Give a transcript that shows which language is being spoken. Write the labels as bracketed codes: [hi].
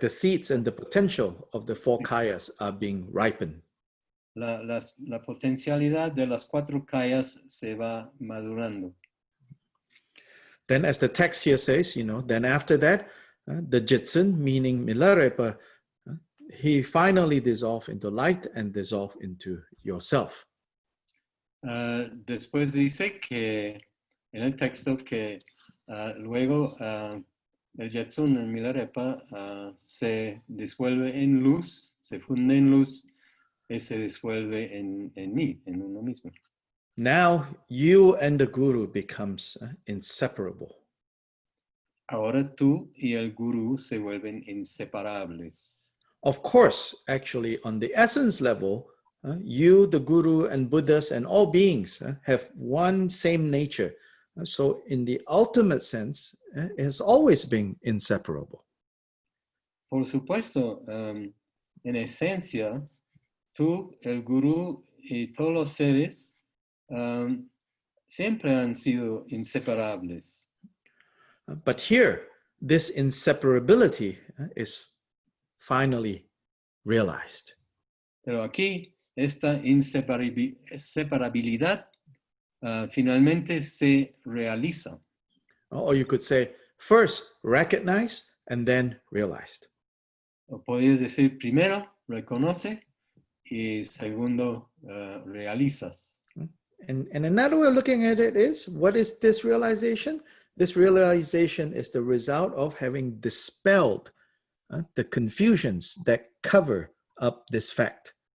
[en] the seeds and the potential of the 4 kayas are being ripened. [es] La potencialidad de las 4 kayas se va madurando. [en] Then, as the text here says, then after that, the Jitsun, meaning Milarepa, he finally dissolved into light and dissolved into yourself. [es] Después dice que en el texto que luego el Jitsun en Milarepa se disuelve en luz, se funde en luz y se disuelve en mí, en uno mismo. [en] Now you and the Guru becomes inseparable. [es] Ahora tú y el Guru se vuelven inseparables. [en] Of course, actually, on the essence level, you, the Guru, and Buddhas, and all beings have one same nature. So in the ultimate sense, it has always been inseparable. [es] Por supuesto, en esencia, tú, el Guru y todos los seres siempre han sido inseparables. [en] But here, this inseparability is finally realized. [es] Pero aquí, esta inseparabilidad finalmente se realiza. [en] Or you could say, first recognized and then realized. [es] O podrías decir, primero, reconoce, y segundo, realizas. [en] And another way of looking at it is, what is this realization? This realization is the result of having dispelled the confusions that cover up this fact.